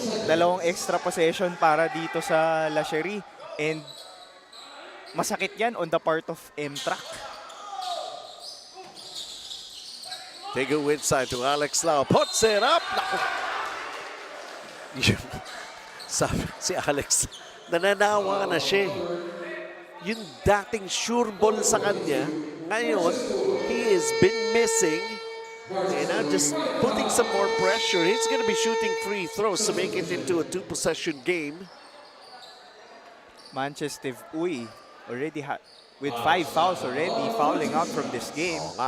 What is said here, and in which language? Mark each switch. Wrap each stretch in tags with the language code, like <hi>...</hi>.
<tl>Dalawang extra possession para dito sa</tl> <en>SHERI. And</en> <tl>masakit yan</tl> <en>on the part of MTRAC. They go inside to Alex Lau. Puts it up. Naku.</en> <tl>Sabi si Alex, nananawa na siya. Yung dating sure ball sa kanya, ngayon, he</tl> <en>Sherry has been missing. And now just putting some more pressure. He's going to be shooting free throws to make it into a 2-possession game. Manchester Uy already with 5 fouls already, fouling out from this game.</en>